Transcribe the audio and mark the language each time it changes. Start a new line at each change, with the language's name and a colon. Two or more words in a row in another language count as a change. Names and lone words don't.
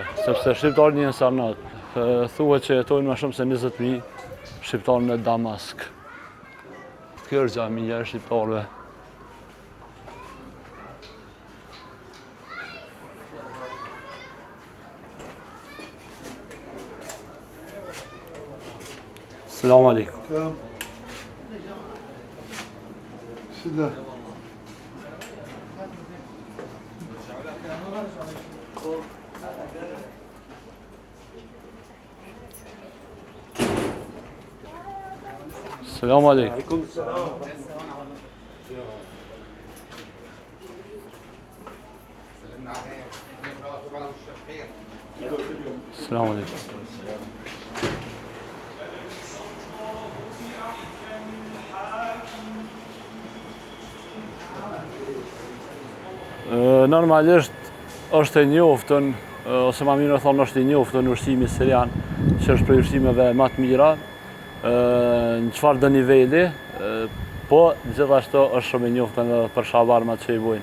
Albanian: Sepse shqiptarë njën së Arnaut. Thuhet që jetojnë ma shumë se 20.000 shqiptarë në Damask. Kjo është xhamia e shqiptarëve.
Arabic: السلام عليكم. Sida. السلام عليكم. السلام عليكم.
Albanian: Normalisht është e njoftën, ose ma mirë thonë është e njoftën ushqimi sirian, që është prej ushqimeve më të mira, në çfarë do niveli, po gjithashtu është shumë e njoftën edhe për shawarmat që i bojnë.